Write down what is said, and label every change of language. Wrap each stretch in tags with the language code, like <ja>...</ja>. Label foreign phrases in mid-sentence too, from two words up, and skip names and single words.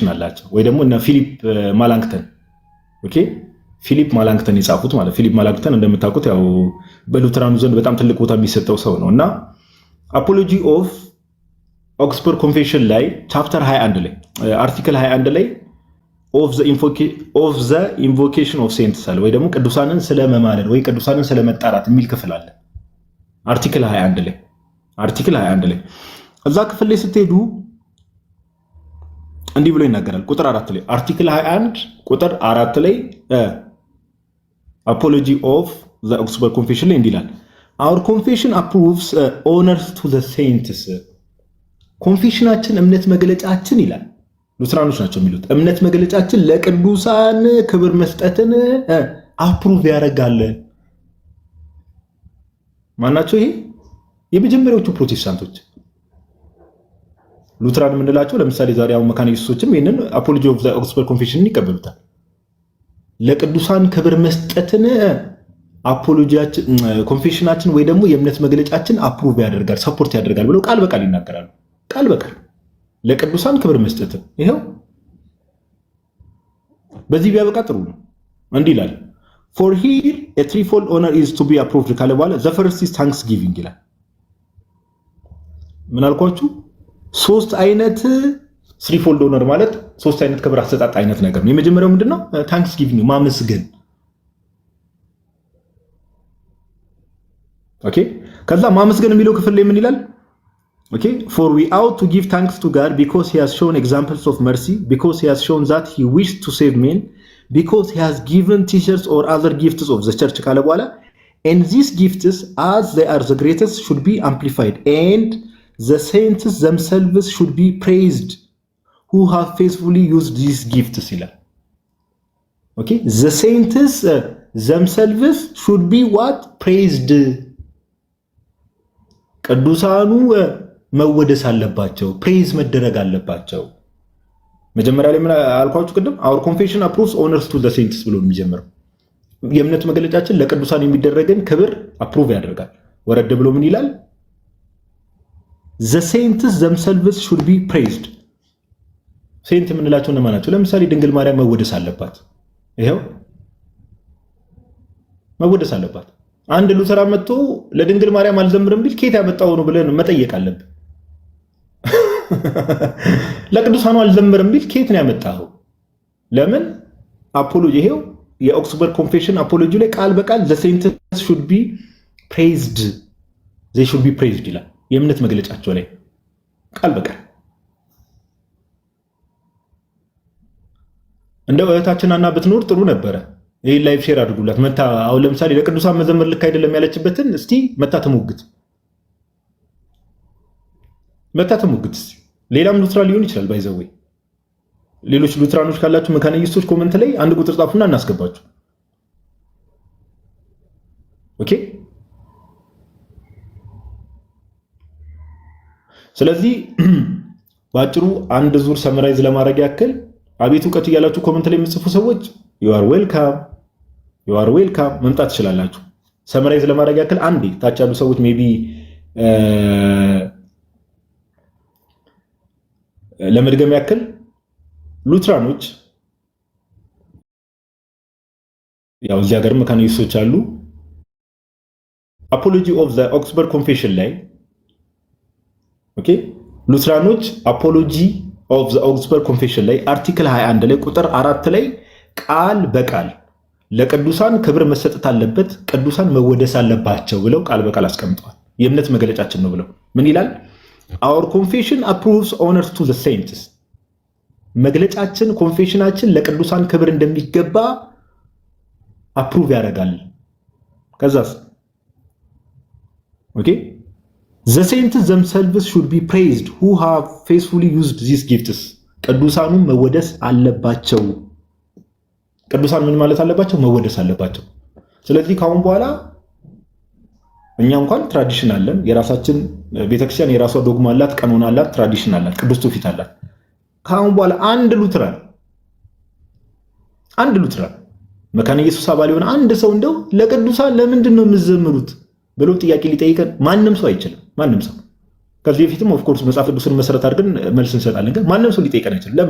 <am>አላቸው ወይ ደግሞ እነ ፊሊፕ ማላንክተን ኦኬ፣ ፊሊፕ ማላንክተን የጻፉት ማለት ፊሊፕ ማላንክተን እንደምታውቁት ያው በሉትራኑ ዘንድ በጣም ትልቅ ቦታ የሚሰጠው ሰው ነው። እና አፖሎጂ ኦፍ ኦክስበርግ ኮንፌሽን ላይ ቻፕተር 21 ላይ አርቲክል 21 ላይ</am> <en>of the invocation of saints</en> <am>አለ ወይ ደግሞ ቅዱሳንን ስለመማለድ ወይ ቅዱሳንን ስለመጣራት የሚል ክፍል አለ አርቲክል 21 ላይ እዛ ክፍል ላይ ስትሄዱ እንዲህ ብሎ ይናገራል። ቁጥር 4 ላይ አርቲክል 21 ቁጥር 4 ላይ አፖሎጂ ኦፍ ዘ ኦክስበርግ ኮንፌሽን ላይ እንዲህ ይላል</am> <en>our confession approves honors to the saints</en> <am>ኮንፌሽናችን እምነት መግለጫችን ይላል። ሉትራኖች ናቸው የሚሉት እምነት መግለጫችን ለቅዱሳን ክብር መስጠትን አፕሩቭ ያደርጋል። ማናቸው? ይሄ የመጀመሪያዎቹ ፕሮቴስታንቶች ሉትራን የምንላቸው ለምሳሌ ዛሬ አሁን መካነ ኢየሱሶችም ይህንን አፖሎጂ ኦፍ ዘ ኦክስበርግ ኮንፌሽንን ይቀበሉታል። ለቅዱሳን ክብር መስጠትን አፖሎጂያችን ኮንፌሽናችን ወይ ደግሞ የእምነት መግለጫችን አፕሩቭ ያደርጋል ሰፖርት ያደርጋል ብለው ቃል በቃል ይናገራሉ። ቃል በቃል ለቅዱሳን ክብር መስጠትን ይሄው በዚህ ቢያበቃ ጥሩ ነው። እንዲህ ይላል</am> <en>for here a threefold honor is to be approved</en> <am>ካለ በኋላ</am> <en>the first is thanksgiving</en> <am>ይላል። ምን አልኳችሁ? ሶስት አይነት</am> <en>threefold honor</en> <am>ማለት ሶስት አይነት ክብር አሰጣጥ አይነት ነገር ነው። የመጀመሪያው ምንድነው? thanksgiving ማመስገን። ኦኬ ከዛ ማመስገን የሚለው ክፍል ላይ ምን ይላል?</am> <en>ኦኬ for we ought to give thanks to God because he has shown examples of mercy because he has shown that he wished to save men because he has given teachers or other gifts of the church</en> <am>ካለ በኋላ</am> <en>and these gifts as they are the greatest should be amplified and the saints themselves should be praised who have faithfully used these gifts ይላል። ኦኬ the saints themselves should be what praised</en> <am>ቅዱሳኑ መወደስ አለባቸው ፕሬዝ መደረግ አለባቸው። መጀመሪያ ላይ ምን አልኳችሁ ቅድም</am> <en>our confession approves honors to the saints</en> <am>ብሎ የሚጀምረው የእምነት መግለጫችን ለቅዱሳን የሚደረግን ክብር አፕሩቭ ያደርጋል። ወረድ ብሎ ምን ይላል?</am> <en>the saints themselves should be praised</en> <am>ሴንት የምንላቸው እነማን ናቸው? ለምሳሌ ድንግል ማርያም መወደስ አለባት። ይሄው መወደስ አለባት። አንድ ሉተራ መጥቶ ለድንግል ማርያም አልዘምርም ቢል ከየት ያመጣው ነው ብለን መጠየቅ አለብን። ለቅዱሳኑ አልዘምርም ቢል ከየት ነው ያመጣው? ለምን? አፖሎጂ ይሄው የኦክስበርግ ኮንፌሽን አፖሎጂ ላይ ቃል በቃል</am> <en>the saints should be praised they should be praised</en> <am>ይላል። የእምነት መግለጫቸው ላይ ቃል በቃል እንደው እህታችን አና ብትኖር ጥሩ ነበረ። ይሄ</am> <en>live share</en> <am>አድርጉላት መታ። አሁን ለምሳሌ ለቅዱሳን መዘመር ልክ አይደለም ያለችበትን እስቲ መታ ተሞግት። ሌላም ሉትራ ሊሆን ይችላል ባይዘው። ሌሎች ሉትራኖች ካላችሁ መካነ ኢየሱሶች ኮመንት ላይ አንድ ቁጥር ጻፉና እናስገባችሁ። ኦኬ ስለዚህ ባጭሩ አንድ ዙር ሰመራይዝ ለማድረግ ያክል አቤት እውቀት እያላችሁ ኮመንት ላይ የምትጽፉ ሰዎች</am> <en>you are welcome</en> <am>መምጣት ትችላላችሁ። ሰመራይዝ ለማድረግ ያክል አንዴ ታች ያሉ ሰዎች ሜቢ ለመድገም ያክል ሉትራኖች ያው እዚህ ሀገር መካነ ኢየሱሶች አሉ። አፖሎጂ ኦፍ ዘ ኦክስበርግ ኮንፌሽን ላይ ኦኬ ሉትራኖች አፖሎጂ ኦፍ ዘ ኦክስበርግ ኮንፌሽን ላይ አርቲክል 21 ላይ ቁጥር 4 ላይ ቃል በቃል ለቅዱሳን ክብር መሰጠት አለበት፣ ቅዱሳን መወደስ አለባቸው ብለው ቃል በቃል አስቀምጠዋል። የእምነት መግለጫችን ነው ብለው ምን ይላል?</am> <en>our confession approves honors to the saints</en> <am>መግለጫችን ኮንፌሽናችን ለቅዱሳን ክብር እንደሚገባ አፕሩቭ ያደርጋል። ከዛስ ኦኬ</am> <en>the saints themselves should be praised who have faithfully used these gifts</en> <am>ቅዱሳኑ መወደስ አለባቸው። ቅዱሳን ምን ማለት አለባቸው? መወደስ አለባቸው። ስለዚህ ካሁን በኋላ እኛ እንኳን ትራዲሽን አለን፣ የራሳችን ቤተክርስቲያን የራሷ ዶግማ አላት፣ ቀኖና አላት፣ ትራዲሽን አላት፣ ቅዱስ ትውፊት አላት። ካሁን በኋላ አንድ ሉትራን መካነ ኢየሱስ አባል የሆነ አንድ ሰው እንደው ለቅዱሳን ለምንድን ነው የምትዘምሩት ብሎ ጥያቄ ሊጠይቀን ማንም ሰው አይችልም። ማንም ሰው ከዚህ በፊትም</am> <en>of course</en> <am>መጽሐፍ ቅዱስን መሰረት አድርገን መልስ እንሰጣለን፣ ግን ማንም ሰው ሊጠይቀን አይችልም። ለምን?</am>